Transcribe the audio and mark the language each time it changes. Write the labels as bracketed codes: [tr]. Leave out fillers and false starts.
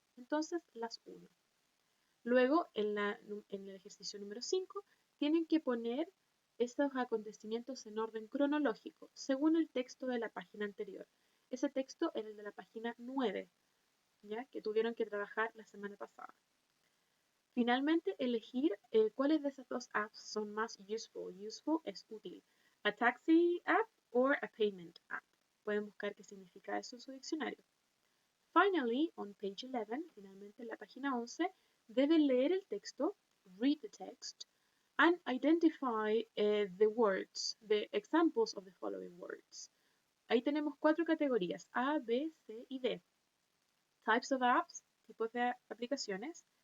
[es] Entonces, las uno. Luego, en el ejercicio número 5, tienen que poner estos acontecimientos en orden cronológico, según el texto de la página anterior. Ese texto era el de la página 9, ¿ya? Que tuvieron que trabajar la semana pasada. Finalmente, elegir cuáles de esas dos apps son más useful. Useful es útil. [en] A taxi app or a payment app. [es] Pueden buscar qué significa eso en su diccionario. [en] Finally, on page 11, [es] finalmente en la página 11, deben leer el texto, [en] read the text, and identify the words, the examples of the following words. [es] Ahí tenemos 4 categorías, A, B, C y D. [en] Types of apps, [es] tipos de aplicaciones.